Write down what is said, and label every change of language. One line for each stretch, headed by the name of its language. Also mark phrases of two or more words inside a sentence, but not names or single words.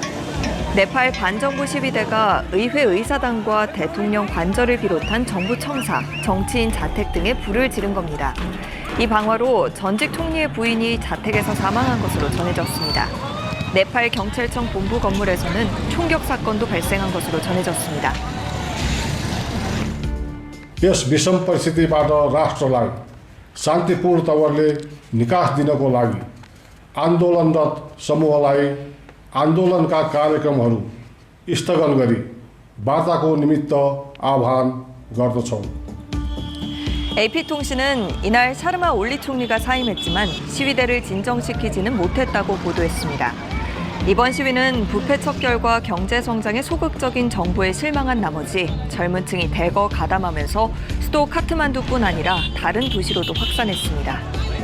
Korean: 네팔 반정부 시위대가 의회 의사당과 대통령 관저를 비롯한 정부 청사, 정치인 자택 등에 불을 지른 겁니다. 이 방화로 전직 총리의 부인이 자택에서 사망한 것으로 전해졌습니다. 네팔 경찰청 본부 건물에서는 총격 사건도 발생한 것으로 전해졌습니다.
Nepali: यस विषम परिस्थितिबाट राष्ट्रलाई शान्तिपूर्ण तवरले निकास दिनको लागि आन्दोलनरत समूहलाई आन्दोलनका कार्यक्रमहरू स्थगन गरी वार्ताको निमित्त आह्वान गर्दछौँ।
Korean: AP통신은 이날 샤르마 올리 총리가 사임했지만 시위대를 진정시키지는 못했다고 보도했습니다. 이번 시위는 부패 척결과 경제 성장에 소극적인 정부에 실망한 나머지 젊은 층이 대거 가담하면서 수도 카트만두뿐 아니라 다른 도시로도 확산했습니다.